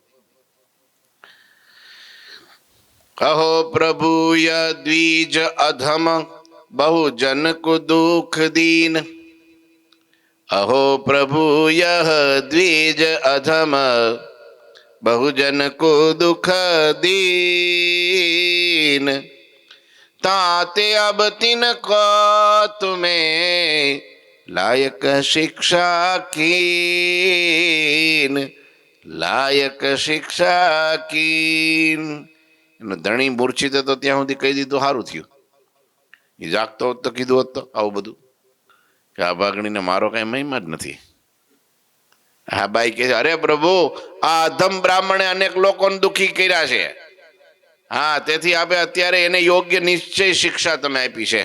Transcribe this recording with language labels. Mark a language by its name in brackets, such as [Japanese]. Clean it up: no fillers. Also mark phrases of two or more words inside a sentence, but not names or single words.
[Hindi] कहो प्रभु य द्विज अधम बहु जन को दुःख दीन. अहो प्रभु यह द्विज अधम बहुजन को दुःख दीन. ताते अब तिनको तुम्हें लायक शिक्षा कीन, लायक शिक्षा कीन. [Gujarati] એનો ધણી મૂર્છિત હતો ત્યાં સુધી કહી દીધું, સારું થયું. એ જાગતો હોત તો કીધું હોત તો આવું બધું કે આ ભાગણીને મારો કઈ મહિમા જ નથી. હા બાઈ કે અરે પ્રભુ, આ અધમ બ્રાહ્મણે અનેક લોકોને દુઃખી કર્યા છે. હા, તેથી આપણે અત્યારે એને યોગ્ય નિશ્ચય શિક્ષા તમે આપી છે.